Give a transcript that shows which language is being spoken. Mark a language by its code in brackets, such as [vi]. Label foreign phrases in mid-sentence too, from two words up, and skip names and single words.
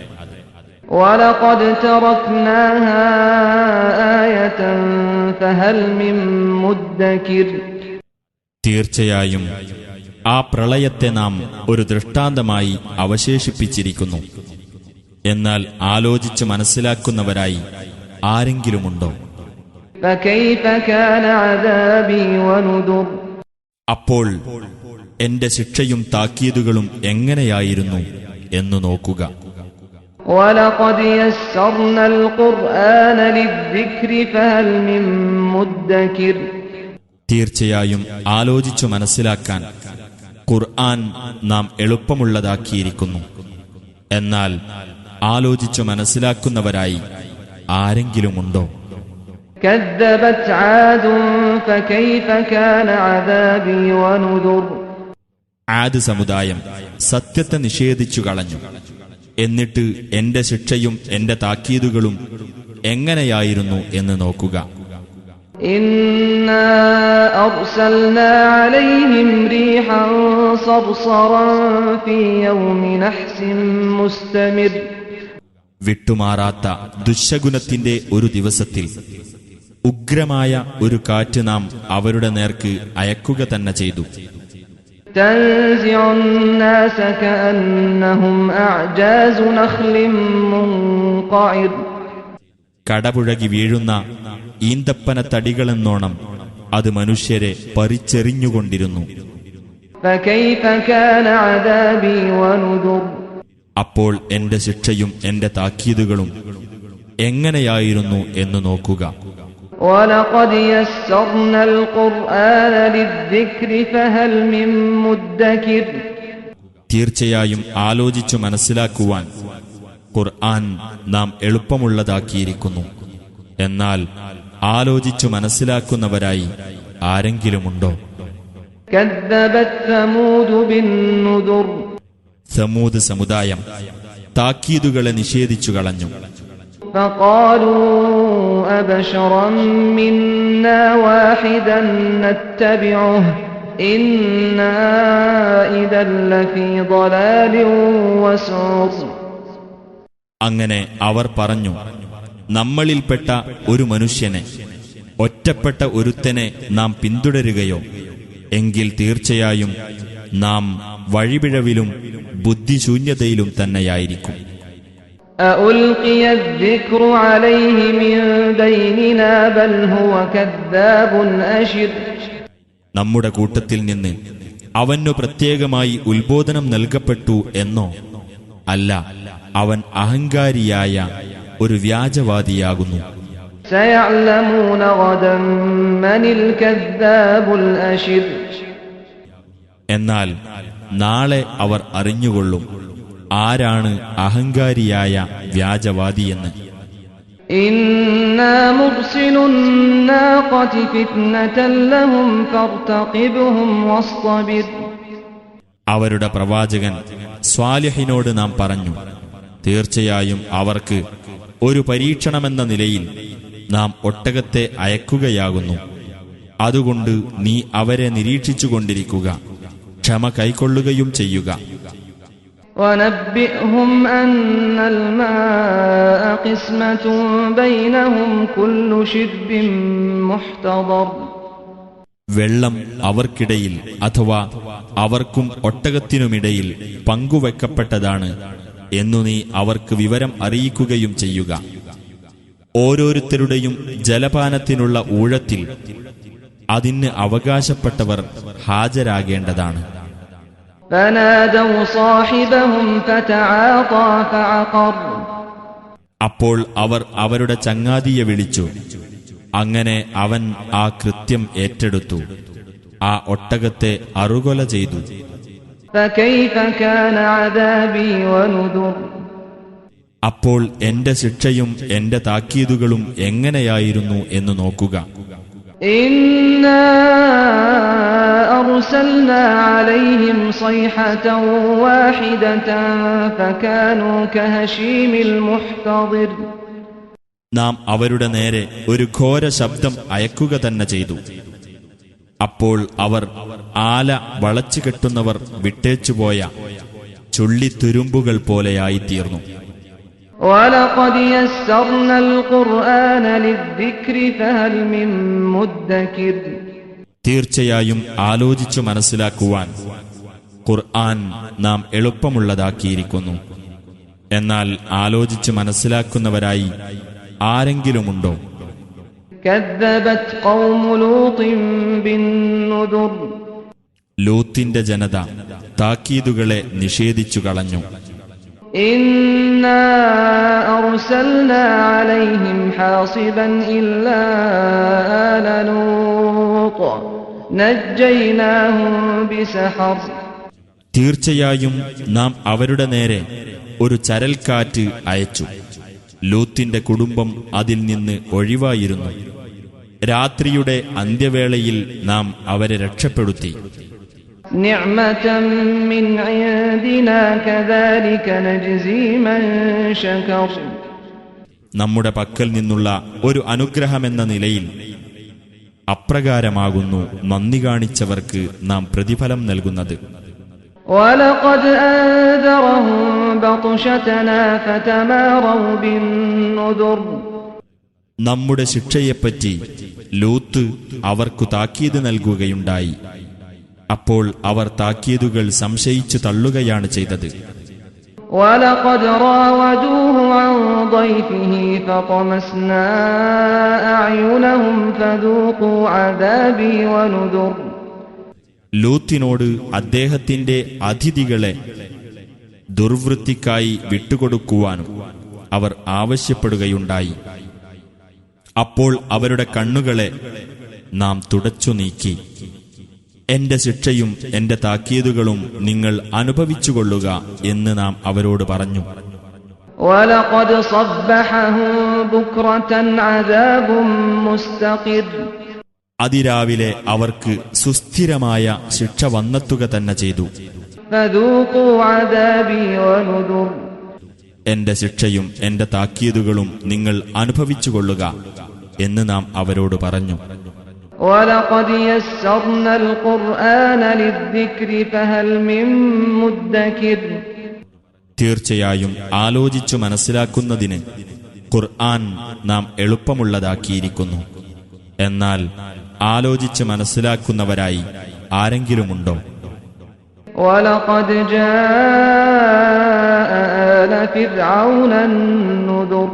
[ar] ولقد تركناها آية فهل من مدكر. [ml] തീർച്ചയായും ആ പ്രളയത്തെ നാം ഒരു ദൃഷ്ടാന്തമായി അവശേഷിപ്പിച്ചിരിക്കുന്നു. എന്നാൽ ആലോചിച്ച് മനസ്സിലാക്കുന്നവരായി ആരെങ്കിലുമുണ്ടോ? [ar] فكيف كان عذابي ونذر [ml] അപ്പോൾ എന്റെ ശിക്ഷയും താക്കീതുകളും എങ്ങനെയായിരുന്നു എന്നു നോക്കുക. [ar] ولقد يسرنا القرآن للذكر فهل من مدكر [ml] തീർച്ചയായും ആലോചിച്ചു മനസ്സിലാക്കാൻ ഖുർആൻ നാം എളുപ്പമുള്ളതാക്കിയിരിക്കുന്നു. എന്നാൽ ആലോചിച്ചു മനസ്സിലാക്കുന്നവരായി ആരെങ്കിലുമുണ്ടോ? [ar] كذبت عاد فكيف كان عذابي ونذر [ml] ആദ് സമുദായം സത്യത്തെ നിഷേധിച്ചു കളഞ്ഞു. എന്നിട്ട് എന്റെ ശിക്ഷയും എന്റെ താക്കീതുകളും എങ്ങനെയായിരുന്നു എന്ന് നോക്കുക. [ar] إنا أرسلنا عليهم ريحا صرصرا في يوم نحس مستمر [ml] വിട്ടുമാറാത്ത ദുശ്ശകുനത്തിന്റെ ഒരു ദിവസത്തിൽ ഉഗ്രമായ ഒരു കാറ്റ് നാം അവരുടെ നേർക്ക് അയക്കുക തന്നെ ചെയ്തു. [ar] تنزع الناس كأنهم أعجاز نخل منقعر [ml] കടപുഴകി വീഴുന്ന ഈന്തപ്പന തടികളെന്നോണം അത് മനുഷ്യരെ പറിച്ചെറിഞ്ഞുകൊണ്ടിരുന്നു. [ar] فكيف كان عذابي ونذر [ml] അപ്പോൾ എന്റെ ശിക്ഷയും എന്റെ താക്കീതുകളും എങ്ങനെയായിരുന്നു എന്ന് നോക്കുക. [ar] وَلَقَدْ يَسَّرْنَا الْقُرْآنَ لِلذِّكْرِ فَهَلْ مِن مُّدَّكِرٍ [ml] തീർച്ചയായും ആലോചിച്ചു മനസ്സിലാക്കുവാൻ ഖുർആൻ നാം എളുപ്പമുള്ളതാക്കിയിരിക്കുന്നു. എന്നാൽ ആലോചിച്ചു മനസ്സിലാക്കുന്നവരായി ആരെങ്കിലുമുണ്ടോ? [ar] كَذَّبَتْ ثَمُودُ بِالنُّذُرِ [ml] സമൂദ് സമുദായം താക്കീതുകളെ നിഷേധിച്ചു കളഞ്ഞു. [ar] فَقَالُوا أَبَشَرًا مِّنَّا وَاحِدًا نَّتَّبِعُهُ إِنَّا إِذًا لَّفِي ضَلَالٍ وَسُعُرٍ [ml] അങ്ങനെ അവർ പറഞ്ഞു, നമ്മളിൽപ്പെട്ട ഒരു മനുഷ്യനെ, ഒറ്റപ്പെട്ട ഒരുത്തനെ നാം പിന്തുടരുകയോ എങ്കിൽ തീർച്ചയായും നാം വഴിപിഴവിലും ബുദ്ധിശൂന്യതയിലും തന്നെയായിരിക്കും. [ar] أَأُلْقِيَ الذِّكْرُ عَلَيْهِ مِن بَيْنِنَا بَلْ هُوَ كَذَّابٌ أَشِرٌ [ml] നമ്മുടെ കൂട്ടത്തിൽ നിന്ന് അവനു പ്രത്യേകമായി ഉത്ബോധനം നൽകപ്പെട്ടു എന്നോ? അല്ല, അവൻ അഹങ്കാരിയായ ഒരു വ്യാജവാദിയാകുന്നു. [ar] سَيَعْلَمُونَ غَدًا مَّنِ الْكَذَّابُ الْأَشِرُ [ml] എന്നാൽ നാളെ അവർ അറിഞ്ഞുകൊള്ളും ആരാണ് അഹങ്കാരിയായ വ്യാജവാദിയെന്ന്. [ar] إِنَّا مُرْسِلُو النَّاقَةِ فِتْنَةً لَّهُمْ فَارْتَقِبْهُمْ وَاصْطَبِرْ [ml] അവരുടെ പ്രവാചകൻ സ്വാലിഹിനോട് നാം പറഞ്ഞു, തീർച്ചയായും അവർക്ക് ഒരു പരീക്ഷണമെന്ന നിലയിൽ നാം ഒട്ടകത്തെ അയക്കുകയാകുന്നു. അതുകൊണ്ട് നീ അവരെ നിരീക്ഷിച്ചുകൊണ്ടിരിക്കുക, ക്ഷമ കൈക്കൊള്ളുകയും ചെയ്യുക. [ar] وَنَبِّئْهُمْ أَنَّ الْمَاءَ قِسْمَةٌ بَيْنَهُمْ كُلُّ شِرْبٍ مُحْتَضَرٍ [ml] വെള്ളം അവർക്കിടയിൽ അഥവാ അവർക്കും ഒട്ടകത്തിനുമിടയിൽ പങ്കുവെക്കപ്പെട്ടതാണ് എന്നു നീ അവർക്ക് വിവരം അറിയിക്കുകയും ചെയ്യുക. ഓരോരുത്തരുടെയും ജലപാനത്തിനുള്ള ഊഴത്തിൽ അതിന് അവകാശപ്പെട്ടവർ ഹാജരാകേണ്ടതാണ്. [ar] فَنَادَوْا صَاحِبَهُمْ فَتَعَاطَىٰ فَعَقَرَ [ml] അപ്പോൾ അവർ അവരുടെ ചങ്ങാതിയെ വിളിച്ചു. അങ്ങനെ അവൻ ആ കൃത്യം ഏറ്റെടുത്തു, ആ ഒട്ടകത്തെ അറുകൊല ചെയ്തു. [ar] فَكَيْفَ كَانَ عَذَابِي وَنُذُرِ [ml] അപ്പോൾ എന്റെ ശിക്ഷയും എന്റെ താക്കീതുകളും എങ്ങനെയായിരുന്നു എന്ന് നോക്കുക. [ar] إِنَّا أَرْسَلْنَا عَلَيْهِمْ صَيْحَةً وَاحِدَةً فَكَانُوا كَهَشِيمِ الْمُحْتَظِرِ [ml] നാം അവരുടെ നേരെ ഒരു ഘോര ശബ്ദം അയക്കുക തന്നെ ചെയ്തു. അപ്പോൾ അവർ ആല വളച്ചുകെട്ടുന്നവർ വിട്ടേച്ചുപോയ ചുള്ളിത്തുരുമ്പുകൾ പോലെയായിത്തീർന്നു. [ar] وَلَقَدْ يَسَّرْنَا الْقُرْآنَ لِلذِّكْرِ فَهَلْ مِن مُّدَّكِرٍ [ml] തീർച്ചയായും ആലോചിച്ചു മനസ്സിലാക്കുവാൻ ഖുർആൻ നാം എളുപ്പമുള്ളതാക്കിയിരിക്കുന്നു. എന്നാൽ ആലോചിച്ചു മനസ്സിലാക്കുന്നവരായി ആരെങ്കിലുമുണ്ടോ? [ar] كذبت قوم لوط بالنذر [ml] ലൂത്തിന്റെ ജനത താക്കീതുകളെ നിഷേധിച്ചു കളഞ്ഞു. [ar] إنا أرسلنا عليهم حاصبا إلا آل لوط نجيناهم بسحر [ml] തീർച്ചയായും നാം അവരുടെ നേരെ ഒരു ചരൽക്കാറ്റ് അയച്ചു. ലൂത്തിന്റെ കുടുംബം അതിൽ നിന്ന് ഒഴിവായിരുന്നു. രാത്രിയുടെ അന്ത്യവേളയിൽ നാം അവരെ രക്ഷപ്പെടുത്തി. [ar] نعمة من عندنا كذلك نجزي من شكر [ml] നമ്മുടെ പക്കൽ നിന്നുള്ള ഒരു അനുഗ്രഹമെന്ന നിലയിൽ അപ്രകാരമാകുന്നു നന്ദി കാണിച്ചവർക്ക് നാം പ്രതിഫലം നൽകുന്നത്. [ar] وَلَقَدْ أَنذَرَهُم بَطْشَتَنَا فَتَمَارَوْا بِالنُّذُرِ [ml] നമ്മുടെ ശിക്ഷയെപ്പറ്റി ലൂത്ത് അവർക്കു താക്കീത് നൽകുകയുണ്ടായി. അപ്പോൾ അവർ താക്കീതുകൾ സംശയിച്ചു തള്ളുകയാണ് ചെയ്തത്. [ar] وَلَقَدْ رَاوَدُوهُ عَن ضَيْفِهِ فَطَمَسْنَا أَعْيُنَهُمْ فَذُوقُوا عَذَابِي وَنُذُرِ [ml] ലൂത്തിനോട് അദ്ദേഹത്തിന്റെ അതിഥികളെ ദുർവൃത്തിക്കായി വിട്ടുകൊടുക്കുവാനും അവർ ആവശ്യപ്പെടുകയുണ്ടായി. അപ്പോൾ അവരുടെ കണ്ണുകളെ നാം തുടച്ചു നീക്കി. എന്റെ ശിക്ഷയും എന്റെ താക്കീതുകളും നിങ്ങൾ അനുഭവിച്ചുകൊള്ളുക എന്ന് നാം അവരോട് പറഞ്ഞു. [ar] وَلَقَدْ صَبَّحَهُم بُكْرَةً عَذَابٌ مُسْتَقِرٌّ [ml] അതിരാവിലെ അവർക്ക് സുസ്ഥിരമായ ശിക്ഷ വന്നെത്തുക തന്നെ ചെയ്തു. [ar] فَذُوقُوا عَذَابِي وَنُذُرِ [ml] എന്റെ ശിക്ഷയും എന്റെ താക്കീതുകളും നിങ്ങൾ അനുഭവിച്ചുകൊള്ളുക എന്ന് നാം അവരോട് പറഞ്ഞു. [ar] وَلَقَدْ يَسَّرْنَا الْقُرْآنَ لِلذِّكْرِ فَهَلْ مِن مُّدَّكِرٍ [ml] തീർച്ചയായും ആലോചിച്ചു മനസ്സിലാക്കുന്നതിന് ഖുർആൻ നാം എളുപ്പമുള്ളതാക്കിയിരിക്കുന്നു. എന്നാൽ ആലോചിച്ച് മനസ്സിലാക്കുന്നവരായി ആരെങ്കിലുമുണ്ടോ? [ar] وَلَقَدْ جَاءَ آلَ فِرْعَوْنَ النُّذُرُ